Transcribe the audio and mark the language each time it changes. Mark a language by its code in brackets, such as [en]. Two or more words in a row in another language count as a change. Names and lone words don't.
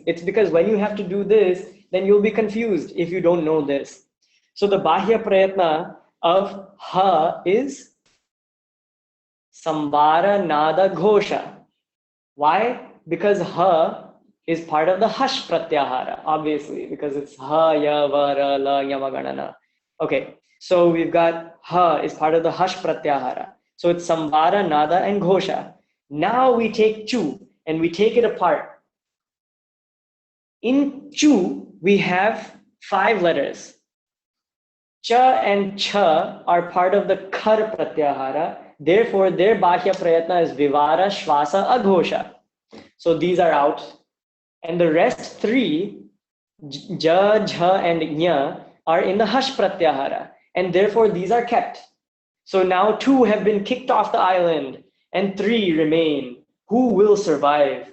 [en] It's because when you have to do this, then you'll be confused if you don't know this. So the [sa] bahya prayatna [en] of ha is [sa] sambara nada ghosha. [en] Why? Because ha is part of the [sa] hash pratyahara, [en] obviously, because it's [sa] ha, ya, va, ra, la, yama, ganana. [en] Okay, so we've got ha is part of the [sa] hash pratyahara. [en] So it's [sa] sambara, nada, [en] and ghosha. Now we take chu and we take it apart. In chu, we have 5 letters. Cha and cha are part of the [sa] khar pratyahara. [en] Therefore, their [sa] bahya prayatna [en] is [sa] vivara, shvasa, aghosha. [en] So these are out. And the rest 3, [sa] ja, jha, [en] and nya, are in the [sa] hash pratyahara. [en] And therefore, these are kept. So now 2 have been kicked off the island and 3 remain. Who will survive?